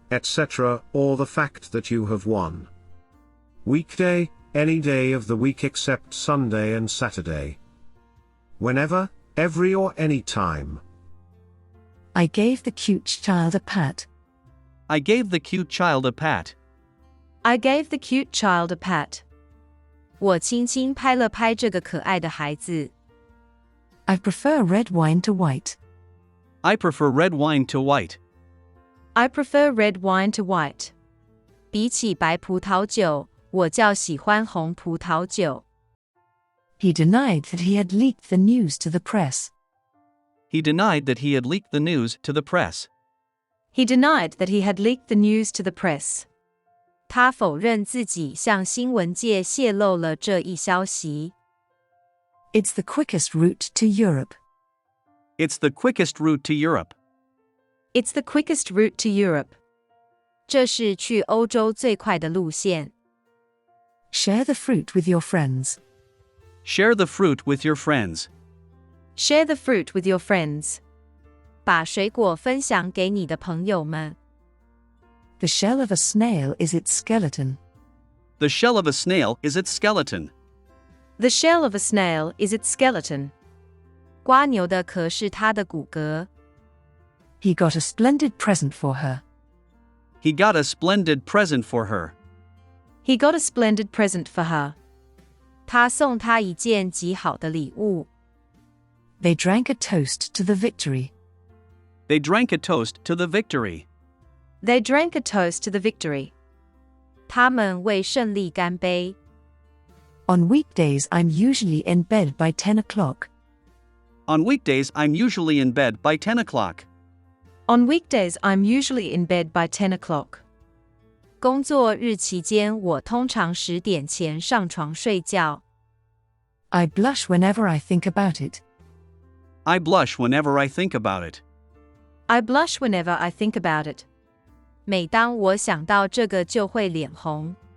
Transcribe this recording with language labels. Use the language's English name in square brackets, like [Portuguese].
[English] etc., or the fact that you have won. Weekday, any day of the week except Sunday and Saturday. Whenever, every or any time. I gave the cute child a pat. I gave the cute child a pat. I gave the cute child a pat. [Chinese] 我轻轻拍了拍这个可爱的孩子。 [English] I prefer red wine to white. I prefer red wine to white. I prefer red wine to white. [Chinese] 比起白葡萄酒，我较喜欢红葡萄酒。 [English] He denied that he had leaked the news to the press. He denied that he had leaked the news to the press. He denied that he had leaked the news to the press. [Chinese] 他否认自己向新闻界泄露了这一消息。 [English] It's the quickest route to Europe. It's the quickest route to Europe. It's the quickest route to Europe. [Chinese] 这是去欧洲最快的路线。 [English] Share the fruit with your friends. Share the fruit with your friends. Share the fruit with your friends. [Chinese] 把水果分享给你的朋友们。 [English] The shell of a snail is its skeleton. The shell of a snail is its skeleton. The shell of a snail is its skeleton. [Chinese] 瓜牛的壳是它的骨骼。 [English] He got a splendid present for her. He got a splendid present for her. He got a splendid present for her. [Chinese] 他送她一件极好的礼物。 [English] They drank a toast to the victory. They drank a toast to the victory. They drank a toast to the victory. [Chinese] 他们为胜利干杯。 [English] On weekdays I'm usually in bed by 10 o'clock. On weekdays I'm usually in bed by 10 o'clock. On weekdays I'm usually in bed by 10 o'clock. [Chinese] 工作日期间我通常10点前上床睡觉。 [English] I blush whenever I think about it. I blush whenever I think about it. I blush whenever I think about it. [Chinese] 每当我想到这个就会脸红。